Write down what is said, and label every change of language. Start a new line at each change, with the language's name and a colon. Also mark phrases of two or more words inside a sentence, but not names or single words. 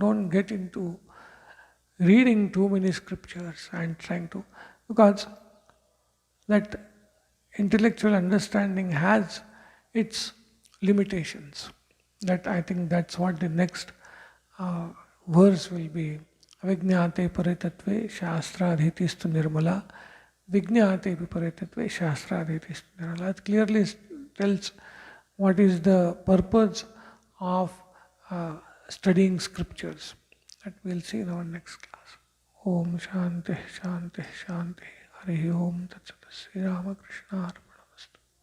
English: Don't get into reading too many scriptures and trying to, because that intellectual understanding has its limitations. That I think that's what the next verse will be
Sanskrit: विज्ञाते परितत्वे शास्त्राधीतिस्तु निर्मला. विज्ञाते परितत्वे शास्त्राधीतिस्तु निर्मला.
English: It clearly tells what is the purpose of studying scriptures. That we'll see in our next class.
Sanskrit: ॐ शान्ति शान्ति शान्ति. हरि ॐ तत् सत्. श्री रामकृष्ण अर्पणमस्तु.